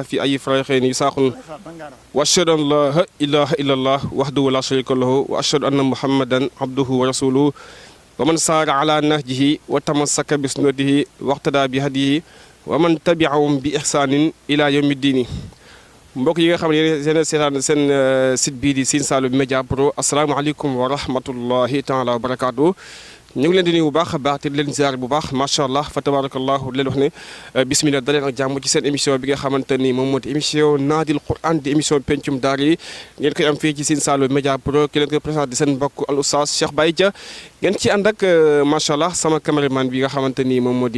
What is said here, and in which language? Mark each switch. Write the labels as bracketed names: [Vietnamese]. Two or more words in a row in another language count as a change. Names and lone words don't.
[Arabic] في أي فريقين يساق وأشهد أن لا إله إلا الله وحده لا شريك له وأشهد أن محمدا عبده ورسوله ومن سار على نهجه وتمسك بسنته واقتدى بهديه ومن تبعهم بإحسان إلى يوم الدين [Wolof] mbokk yi nga xam ne yéen seetaan seen site bii di Sine Saloum Média Pro [Arabic] السلام عليكم ورحمة الله تعالى وبركاته [Wolof] ñu ngi leen di nuyu bu baax a baax te di leen ziar bu baax [Arabic] ما شاء الله فتبارك الله [Wolof] di leen wax ne bismillah daleen ak jàmm ci seen émission bi nga xamante ni moom moo di émission [Arabic] نادي القرآن [Wolof] di émission pencum daar yi ngeen koy am fii ci Sine Saloum Média Pro ki leen koy présenté seen mbokk al oustaz Cheikh Baye Dia ngeen ci ànd ak [Arabic] ما شاء الله [Wolof] sama caméraman bi nga xamante ni moom moo di